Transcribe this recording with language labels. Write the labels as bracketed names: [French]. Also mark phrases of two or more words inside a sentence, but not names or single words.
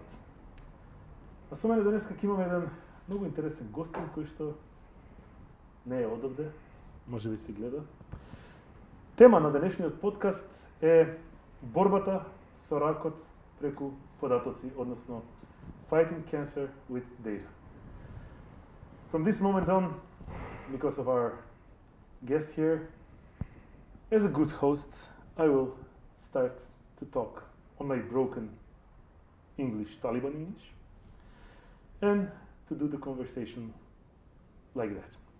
[Macedonian] А со мене денеска ќе имаме еден многу интересен гостин кој што не е одовде, може би се гледа. Тема на денешниот подкаст е борбата со ракот преку податоци, односно [English] Fighting Cancer with Data. From this moment on, because of our guest here, as a good host, I will start to talk on my broken English, Taliban English, and to do the conversation like that.